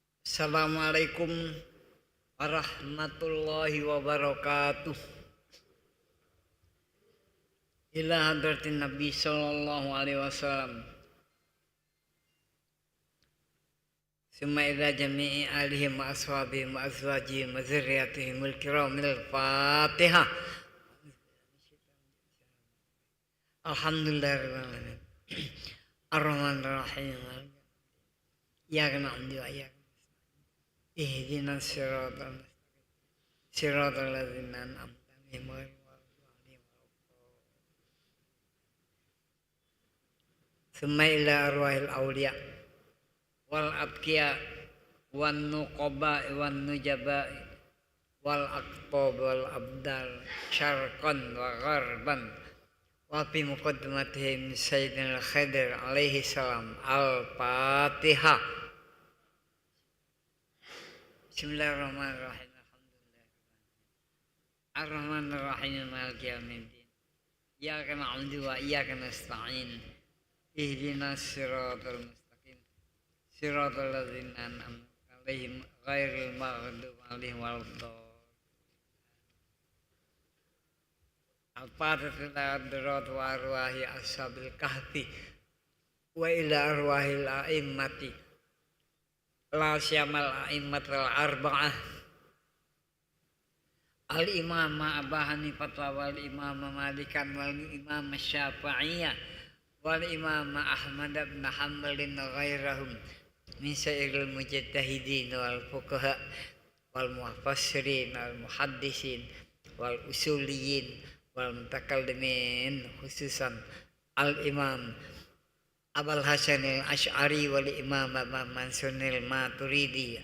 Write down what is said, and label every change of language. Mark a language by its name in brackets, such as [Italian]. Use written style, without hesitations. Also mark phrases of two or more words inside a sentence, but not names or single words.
[Arabic] السلام عليكم ورحمة الله وبركاته. إلى حضرة النبي صلى الله عليه وسلم. ثم إلى جميع آلهم وأصحابهم وأزواجهم وذرياتهم الكرام الفاتحة. الحمد لله رب العالمين. الرحمن الرحيم. إياك نعبد وإياك اهدنا الصراط المستقيم صراط الذين أنعمت عليهم غير المغضوب عليهم ولا الضالين. ثم إلى أرواح الأولياء والأتقياء والنقباء والنجباء والأقطاب والأبدال شرقا وغربا وفي مقدمتهم سيدنا الخضر عليه السلام. Al-Fatihah. Bismillahirrahmanirrahim. Alhamdulillah. الرحمن الرحيم مالك يوم الدين. إياك نعبد وإياك نستعين. اهدنا الصراط المستقيم. صراط الذين أنعمت عليهم غير المغضوب عليهم ولا الضالين. الفاتحة إلى وأرواح أصحاب الكهف وإلى أرواح الأئمة لا سيما الأئمة الأربعة الإمام أبو حنيفة والإمام مالكا والإمام الشافعية والإمام أحمد بن حنبل غيرهم من سائر المجتهدين والفقهاء والمفسرين والمحدثين والأصوليين والمتكلمين خصوصا الإمام أبو الحسن الأشعري والإمام منصور الماتريدي.